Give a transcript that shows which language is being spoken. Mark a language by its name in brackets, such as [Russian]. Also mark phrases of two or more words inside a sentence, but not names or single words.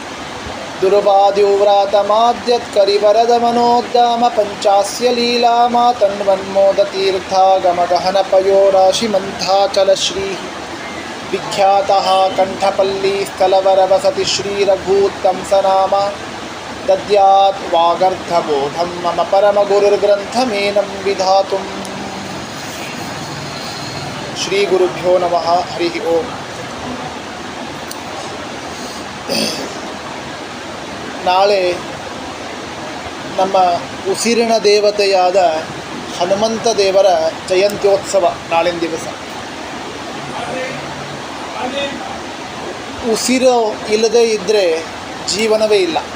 [Sanskrit] ದುರ್ವಾದ್ಯುವ್ರಾತಮಾದ್ಯತ್ಕರಿವರದಮನೋದ್ದಾಮ ಪಂಚಾಸ್ಯ ಲೀಲಾಮಾತನ್ವನ್ಮೋದತೀರ್ಥಾಗಮಗಹನಪಯೋರಾಶಿಮಂಥಾಚಲಶ್ರೀ ವಿಖ್ಯಾತಃ ಕಂಠಪಲ್ಲಿ ಸ್ಥಲವರವಸತಿ ಶ್ರೀರಘೂತ್ತಂ ಸನಾಮ ದದ್ಯಾತ್ ವಾಗರ್ಧಬೋಧಂ ಮಮ ಪರಮಗುರುರ್ಗ್ರಂಥಮೇನಂ ವಿಧಾತುಂ. ಶ್ರೀ ಗುರುಭ್ಯೋ ನಮಃ. ಹರಿ ಓಂ. [Kannada] ನಾಳೆ ನಮ್ಮ ಉಸಿರಿನ ದೇವತೆಯಾದ ಹನುಮಂತ ದೇವರ ಜಯಂತ್ಯೋತ್ಸವ. ನಾಳಿನ ದಿವಸ ಉಸಿರು ಇಲ್ಲದೇ ಇದ್ದರೆ ಜೀವನವೇ ಇಲ್ಲ.